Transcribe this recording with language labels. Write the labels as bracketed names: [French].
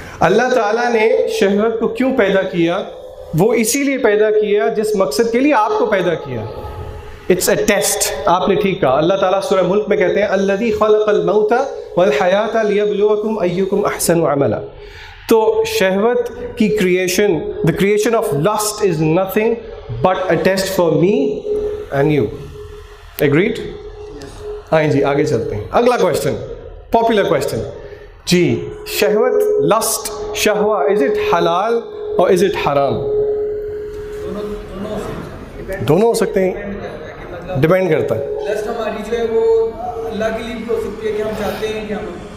[Urdu] اللہ تعالیٰ نے شہوت کو کیوں پیدا کیا؟ وہ اسی لیے پیدا کیا جس مقصد کے لیے آپ کو پیدا کیا. [English] It's a test. [Urdu] آپ نے ٹھیک کہا. اللہ تعالیٰ سورہ ملک میں کہتے ہیں [Arabic] الذی خلق الموت والحیات لیبلوکم ایکم احسن عملا. [Urdu] تو شہوت کی creation, [English] the creation of lust is nothing but a test for me and you. [Urdu] Agreed? ہاں جی، آگے چلتے ہیں. اگلا کویشچن، پاپولر کویشچن. جی، شہوت، لسٹ، شہوہ، [English] Is it حلال اور is it حرام؟ [Urdu] دونوں ہو سکتے ہیں، ڈپینڈ کرتا ہے. لسٹ ہماری جو ہے وہ اللہ کے لیے بھی ہو سکتی ہے کہ ہم چاہتے ہیں کہ ہم.